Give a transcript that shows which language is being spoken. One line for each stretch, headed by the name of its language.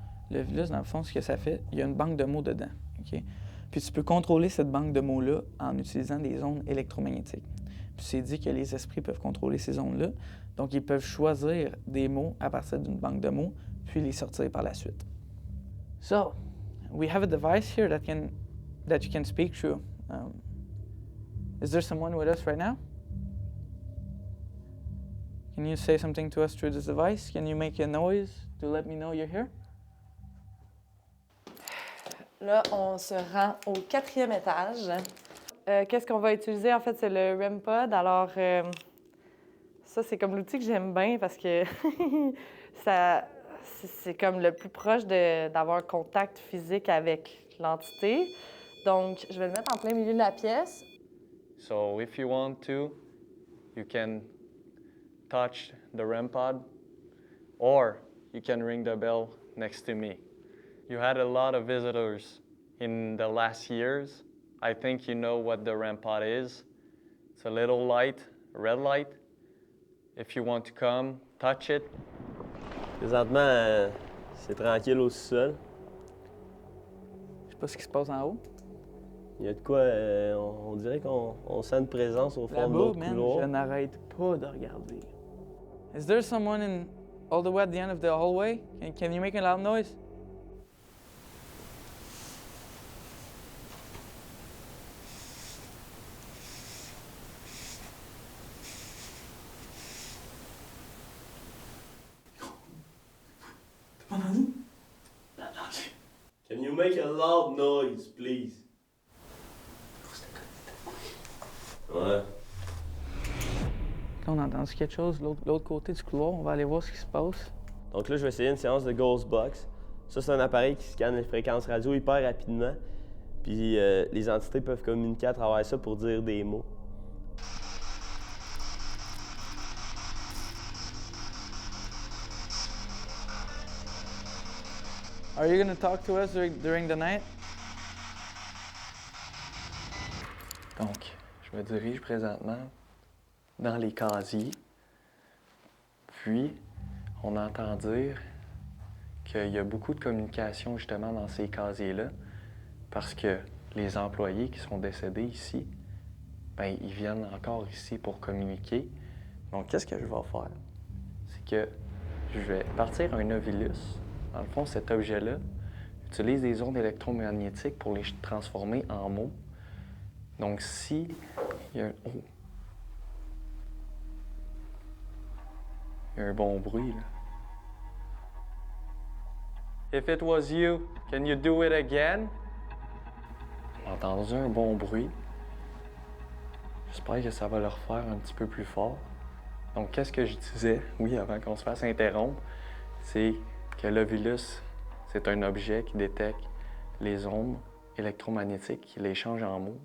French: Le Vilus, dans le fond, ce que ça fait, il y a une banque de mots dedans. OK? Puis tu peux contrôler cette banque de mots-là en utilisant des ondes électromagnétiques. Puis c'est dit que les esprits peuvent contrôler ces ondes-là. Donc, ils peuvent choisir des mots à partir d'une banque de mots, puis les sortir par la suite.
English: So, we have a device here that you can speak through. Is there someone with us right now? Can you say something to us through this device? Can you make a noise to let me know you're here?
French: Là, on se rend au 4e étage. Qu'est-ce qu'on va utiliser? En fait, c'est le REM Pod. Alors, ça, c'est comme l'outil que j'aime bien parce que c'est comme le plus proche d'avoir un contact physique avec l'entité. Donc, je vais le mettre en plein milieu de la pièce.
English: So if you want to, you can touch the REM pod, or you can ring the bell next to me. You had a lot of visitors in the last years. I think you know what the REM pod is. It's a little light, a red light. If you want to come, touch it.
French: Présentement, c'est tranquille au sous-sol. Je sais pas ce qui se passe en haut. Il y a de quoi, on dirait qu'on sent une présence au fond de Là-bas, l'autre man, couloir. je n'arrête pas de regarder.
English: Is there someone all the way at the end of the hallway? Can you make a loud noise? Can you make a loud noise, please?
French: Ouais. Là, on a entendu quelque chose de l'autre côté du couloir. On va aller voir ce qui se passe. Donc là, je vais essayer une séance de Ghostbox. Ça, c'est un appareil qui scanne les fréquences radio hyper rapidement. Puis les entités peuvent communiquer à travers ça pour dire des mots.
English: Are you going to talk to us during the night?
French: Donc, je me dirige présentement dans les casiers. Puis, on entend dire qu'il y a beaucoup de communication justement dans ces casiers-là parce que les employés qui sont décédés ici, ben ils viennent encore ici pour communiquer. Donc, qu'est-ce que je vais faire? C'est que je vais partir un Ovilus. Dans le fond, cet objet-là utilise des ondes électromagnétiques pour les transformer en mots. Donc, si il y a un bon bruit, là.
English: If it was you, can you do it again?
French: J'ai entendu un bon bruit. J'espère que ça va le refaire un petit peu plus fort. Donc, qu'est-ce que je disais, oui, avant qu'on se fasse interrompre, c'est que l'Ovilus, c'est un objet qui détecte les ondes électromagnétiques, qui les change en mots.